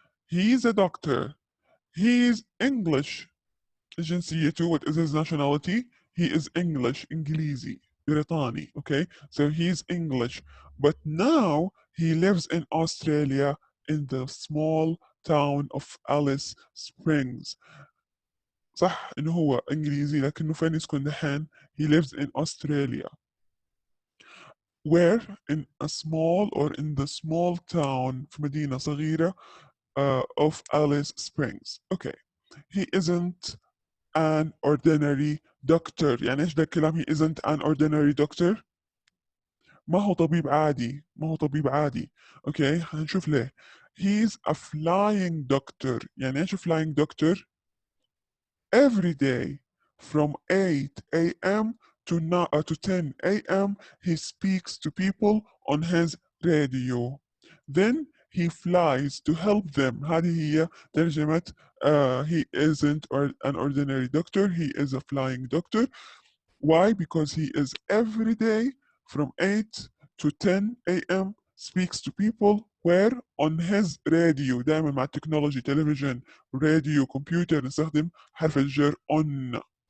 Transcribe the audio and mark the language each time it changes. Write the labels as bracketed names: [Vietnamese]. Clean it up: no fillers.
[English] He's a doctor. He's English. [Arabic] جنسيته, [English] what is his nationality? He is English, [Arabic] انجليزي, بريطاني, [English] okay? So he's English. But now he lives in Australia in the small town of Alice Springs. [Arabic] صح إنه هو إنجليزي لكنه فين يسكن دحين؟ [English] He lives in Australia. Where? In a small or in the small town [Arabic] في مدينة صغيرة [English] of Alice Springs. Okay. He isn't an ordinary doctor. [Arabic] يعني ايش ده الكلام [English] he isn't an ordinary doctor؟ [Arabic] ما هو طبيب عادي، ما هو طبيب عادي. اوكي هنشوف ليه. [English] He's a flying doctor. [Arabic] يعني ايش [English] flying doctor؟ Every day from 8 a.m. to 10 a.m. he speaks to people on his radio. Then he flies to help them. [Arabic] هذه هي ترجمة [English] he isn't an ordinary doctor, he is a flying doctor. Why? Because he is every day from 8 to 10 a.m. speaks to people where on his radio. [Arabic] دائما مع التكنولوجي تلفزيون راديو كمبيوتر نستخدم حرف الجر on.